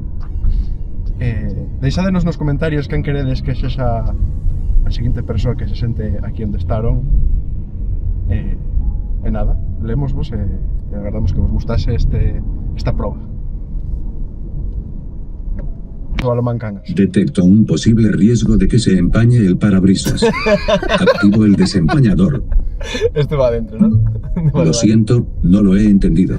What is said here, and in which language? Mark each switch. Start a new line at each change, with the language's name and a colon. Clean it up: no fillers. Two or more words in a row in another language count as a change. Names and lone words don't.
Galician: Deixádenos nos comentarios quen queredes que sexa a seguinte persoa que se sente aquí onde estaron. E nada, lemosvos e agardamos que vos gustase esta proba. Mancanas.
Spanish: Detecto un posible riesgo de que se empañe el parabrisas. Activo el desempañador. Esto va adentro, ¿no? Lo siento, no lo he entendido.